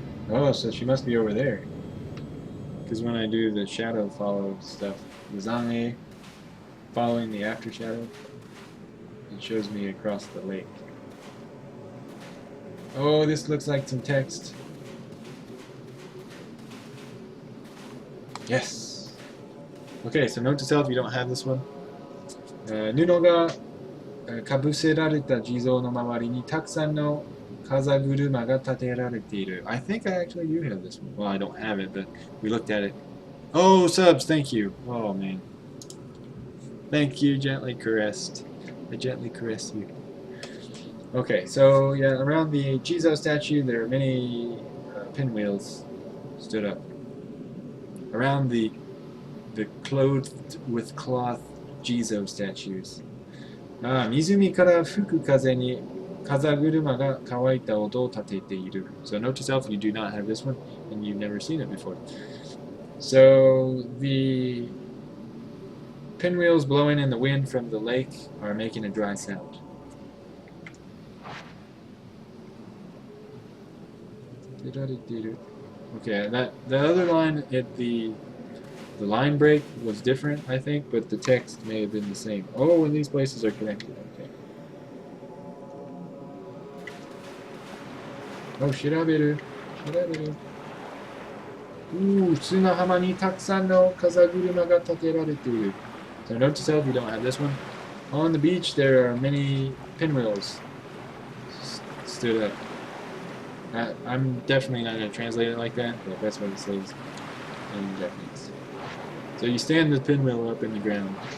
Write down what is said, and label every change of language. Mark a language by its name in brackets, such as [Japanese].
[English] Oh, so she must be over there. Because when I do the shadow follow stuff, the Zange, following the after shadow, it shows me across the lake. Oh, this looks like some text. Yes. Okay, so note to self, you don't have this one. [Japanese] 布がかぶせられた地蔵の周りにたくさんの風車が立てられている. [English] I think I actually do have this one. Well, I don't have it, but we looked at it. Oh, subs, thank you. Oh, man. Thank you, gently caressed. I gently caressed you. Okay, so yeah, around the Jizo statue, there are many pinwheels stood up. Around the clothed with cloth Jizo statues. [Japanese] 湖から吹く風に風車が乾いた音を立てている. [English] So note to self, you do not have this one, and you've never seen it before. So the pinwheels blowing in the wind from the lake are making a dry sound. Okay, the other line at the line break was different, I think, but the text may have been the same. Oh, and these places are connected. Okay. [Japanese] Oh, shiraberu. Shiraberu. Ooh, 砂浜にたくさんの風車が立てられている. [English] So note to self, you don't have this one. On the beach, there are many pinwheels stood up. I'm definitely not going to translate it like that, but that's what it says in Japanese. So you stand the pinwheel up in the ground.